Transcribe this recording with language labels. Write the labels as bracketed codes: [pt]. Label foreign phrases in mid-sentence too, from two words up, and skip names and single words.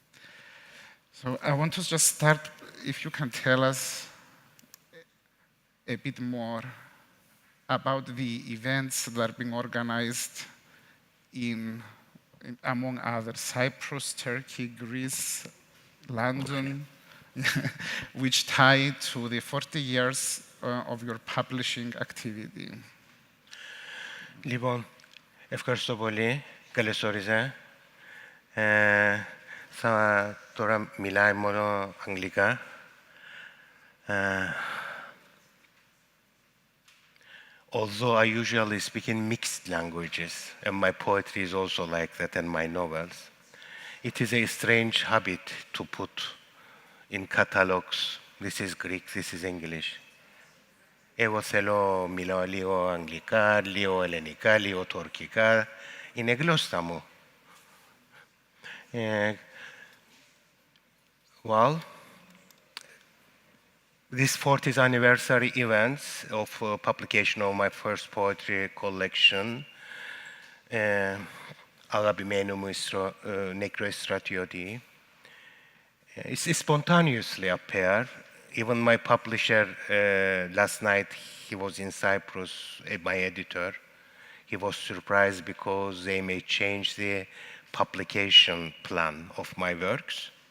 [en] So I want to just start, if you can tell us a bit more about the events that are being organized in among others, Cyprus, Turkey, Greece, London, which tie to the 40 years of your publishing activity. [el] Λοιπόν, ευχαριστώ πολύ. Καλώς όριζα. Τώρα μιλάει μόνο αγγλικά. [en] Although I usually speak in mixed languages, and my poetry is also like that, and my novels, it is a strange habit to put in catalogs, this is Greek, this is English. [el] Εγώ θέλω, μιλάω λίγο αγγλικά, λίγο ελληνικά, λίγο τουρκικά. Είναι γλώσσα μου. [en] Well, this 40th anniversary events of publication of my first poetry collection, [el] αγαπημένο μου νεκρό στρατιώτη, [en] it spontaneously appeared. Even my publisher, last night, he was in Cyprus, my editor. He was surprised because they may change the publication plan of my works.